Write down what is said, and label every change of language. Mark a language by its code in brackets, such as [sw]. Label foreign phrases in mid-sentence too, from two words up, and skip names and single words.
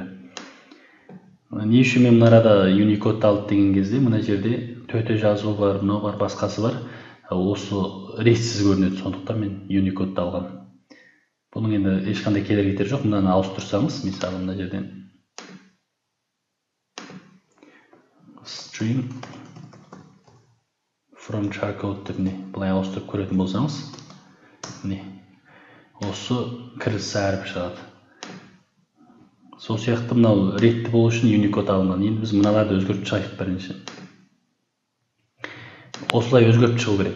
[kk] Не үшін мен мына арада Unicode алды деген кезде, мына жерде төте жазу бар, мынау бар, басқасы бар. Осы ретсіз көрінеді, сондықтан мен Unicode алғам. Бұның енді ешқандай кедергі кетері жоқ. Мынаны ауыстырсаңыз, мысалы мына жерден [en] string from charcode [kk] деп былай ауыстырып көретін болсаңыз, осы кірісі әріп шығады. Сол сияқты мынау ретті болу үшін Unicode алынған. Енді біз мыналарды өзгертіп шығайық бірінші. Осылай өзгертіп шығу керек.